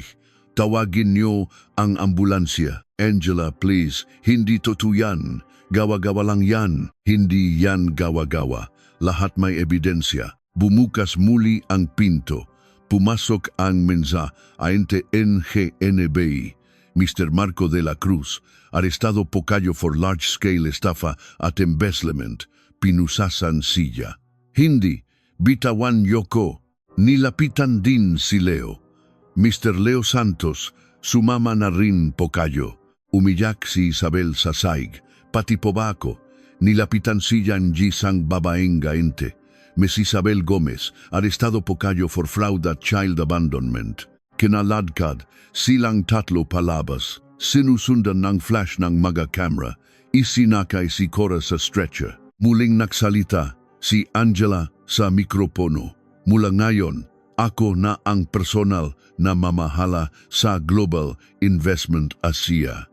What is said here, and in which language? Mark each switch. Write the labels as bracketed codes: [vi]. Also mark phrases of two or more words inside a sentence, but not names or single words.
[tl] Tawagin niyo ang ambulansya. Angela, please. Hindi totoo yan. Gawa-gawa lang yan. Hindi yan gawa-gawa. Lahat may ebidensya. Bumukas muli ang pinto. Pumasok ang mensa Aente NGNBI. Mr. Marco de la Cruz, arestado po kayo [en] for large-scale estafa [tl] at embezzlement. Pinusasan siya. Hindi, bitawan yoko. Nilapitan din si Leo. Mr. Leo Santos, sumama na rin po kayo. Umiyak si Isabel sa saig. Pati po ba ako? Nilapitan siya ng isang babaeng gaente. Miss Isabel Gomez, arestado po kayo [en] for fraud [tl] at [en] child abandonment. [tl] Kinaladkad, silang tatlo palabas. Sinusundan ng flash ng mga camera. Isinakay si Cora sa stretcher. Muling nagsalita si Angela sa mikropono. Mula ngayon, Ako na ang personal na mamahala sa Global Investment Asia.